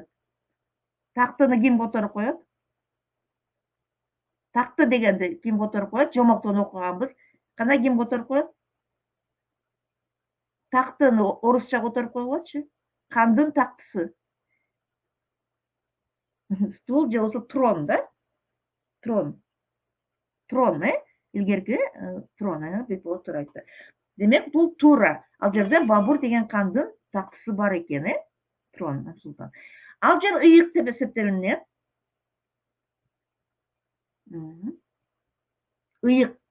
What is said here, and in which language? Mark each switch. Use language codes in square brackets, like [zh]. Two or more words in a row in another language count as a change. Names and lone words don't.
[ky] Тактыны ким которуп коет? Такты дегенди ким которуп коет? Жомоктон окуганбыз. Кана ким которуп коет? Тактыны орусча которуп койгочу. Кандын тактысы. Стул же болсо трон да? Трон. Трон, илгерки трон, Бекболот туура айтты. Демек бул туура. Ал жерде Бабур деген кандын тактысы бар экен, Трон, султан. Ал жер ыйык деп эсептелинет. Ыйык.